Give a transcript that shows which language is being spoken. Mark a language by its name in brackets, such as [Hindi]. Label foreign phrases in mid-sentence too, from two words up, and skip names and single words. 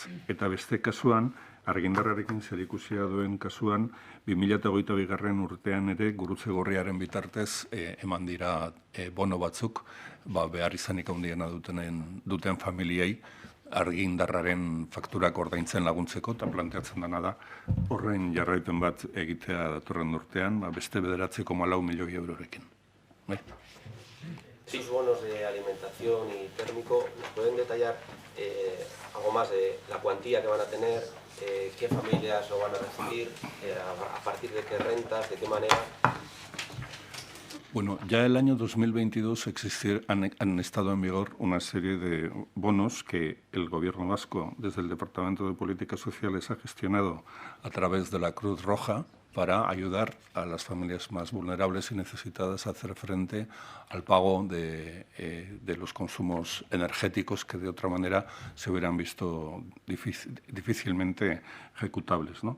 [Basque] Eta beste kasuan, argindarrarekin zerikusia duen kasuan, 2022 urtean ere Gurutze Gorriaren bitartez eman dira bono batzuk, behar izanik handiena duten familiei, argindarraren fakturak ordaintzen laguntzeko, eta planteatzen dena da horren jarraipen bat egitea datorren urtean, beste 9,4 milioi eurorekin. Bai. [Spanish] Esos bonos de alimentación y térmico, ¿nos pueden detallar algo más de la cuantía que van a tener, qué familias lo van a recibir, a partir de qué rentas, de qué manera? Bueno, ya el año 2022 han estado en vigor una serie de bonos que el Gobierno vasco, desde el Departamento de Políticas Sociales, ha gestionado a través de la Cruz Roja para ayudar a las familias más vulnerables y necesitadas a hacer frente al pago de los consumos energéticos que de otra manera se hubieran visto difícilmente ejecutables, ¿no?